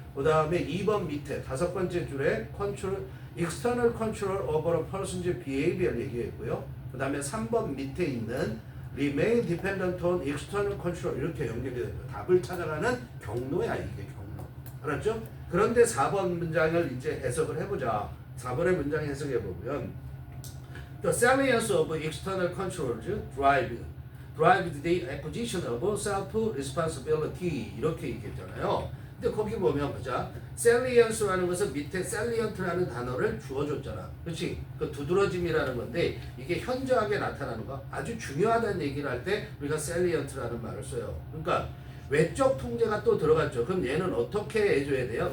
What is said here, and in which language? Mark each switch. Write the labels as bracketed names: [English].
[Korean] 그 다음에 2번 밑에 5번째 줄에 [English] external control over a person's behavior [Korean] 얘기했고요. 그 다음에 3번 밑에 있는 [English] remain dependent on external control [Korean] 이렇게 연결이 됩니다. 답을 찾아가는 경로야 이게 경로. 알았죠? 그런데 4번 문장을 이제 해석을 해보자. 4번의 문장 해석해보면 [English] The salience of external controls drive the acquisition of self-responsibility [Korean] 이렇게 얘기했잖아요. 근데 거기 보면 보자. 셀리언스라는 것은 밑에 셀리언트라는 단어를 주어줬잖아. 그렇지? 그 두드러짐이라는 건데 이게 현저하게 나타나는 거 아주 중요하다는 얘기를 할 때 우리가 셀리언트라는 말을 써요. 그러니까 외적 통제가 또 들어갔죠. 그럼 얘는 어떻게 해줘야 돼요?